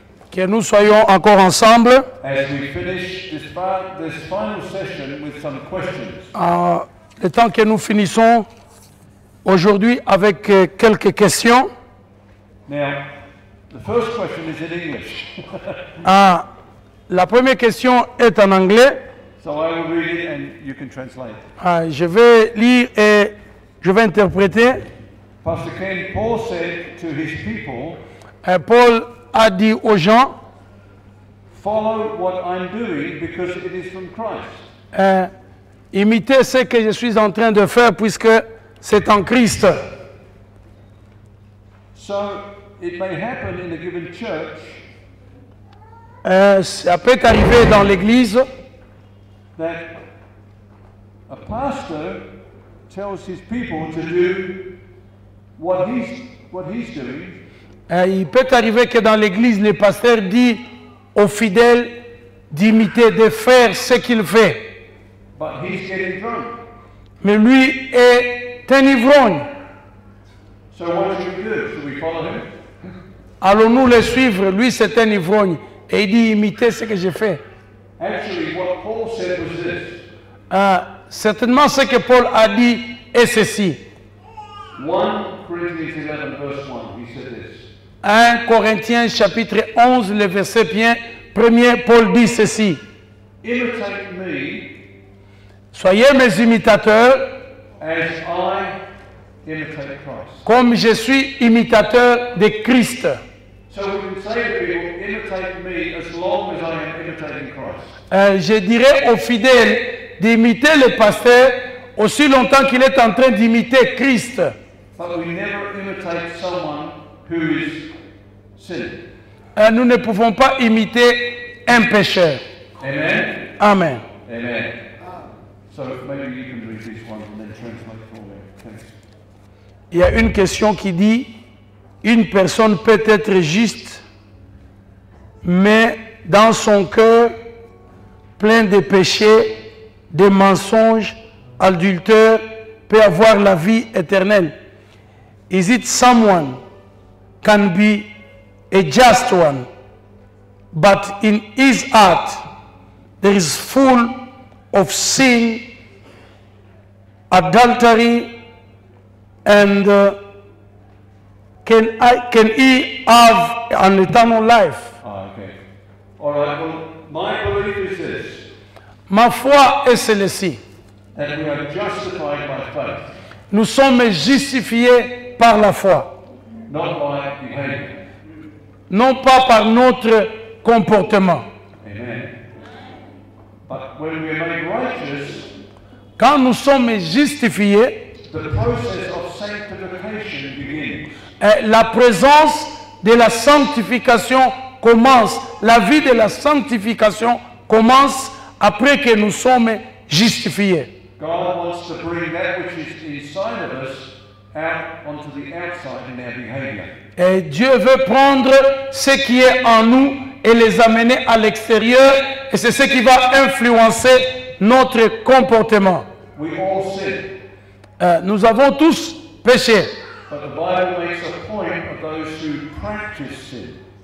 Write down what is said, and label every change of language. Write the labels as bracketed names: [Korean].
[French] Que nous soyons encore ensemble. [English] as we finish this final session with some questions. [French] Le temps que nous finissons aujourd'hui avec quelques questions. [English] Now, the first question is in English. [French] La première question est en anglais. [English] So I will read it and you can translate. [French] Je vais lire et je vais interpréter. [English] Pastor Ken, Paul said to his people, [French] Paul a dit aux gens, [English] follow what I'm doing because it is from Christ. [French] imitez ce que je suis en train de faire puisque c'est en Christ. [English] So it may happen in a given church [French] Ça peut arriver dans l'église [English] that a pastor tells his people to do what he's doing. [French] Il peut arriver que dans l'église, le pasteur dit aux fidèles d'imiter, de faire ce qu'il fait. [English] But he's getting drunk. [French] Mais lui est un ivrogne. [English] So what should we do? Should we follow him? [French] Allons-nous le suivre? Lui, c'est un ivrogne. Et il dit, imitez ce que je fais. [English] Actually, what Paul said was this. [French] Certainement, ce que Paul a dit est ceci. [English] 1 Corinthians 11, verse 1, he said this. [French] 1 Corinthiens chapitre 11, le verset 1er, Paul dit ceci. [English] Imitate me [French] Soyez mes imitateurs [English] as I imitate Christ. [French] comme je suis imitateur de Christ. [English] So we can say to people, imitate me as long as I am imitating Christ. [French] Je dirais aux fidèles d'imiter le pasteur aussi longtemps qu'il est en train d'imiter Christ. [English] But we never imitate someone who is sinning. [French] Nous ne pouvons pas imiter un pécheur. [English] Amen? Amen. Amen. So maybe you can read this one and then translate for me. Thanks. [French] Il y a une question qui dit, une personne peut être juste, mais dans son cœur, plein de péchés, de mensonges, adultère, peut avoir la vie éternelle. [English] Is it someone can be a just one, but in his heart there is full of sin, adultery, and can he have an eternal life? Okay. All right. Well, my belief is this: [French] Ma foi est celle-ci. [English] that we are justified by faith, [French] Nous sommes justifiés par la foi, [English] not by behavior. [French] non pas par notre comportement. [English] Amen. But when we are made righteous, [French] Quand nous sommes justifiés, [English] the process of sanctification begins. [French] la présence de la sanctification commence. La vie de la sanctification commence après que nous sommes justifiés. [English] God wants to bring that which is inside of us out onto the outside in our behavior. [French] Et Dieu veut prendre ce qui est en nous et les amener à l'extérieur. Et c'est ce qui va influencer notre comportement. [English] We all sin. [French] Nous avons tous péché. [English] But the Bible makes a point of those who practice sin.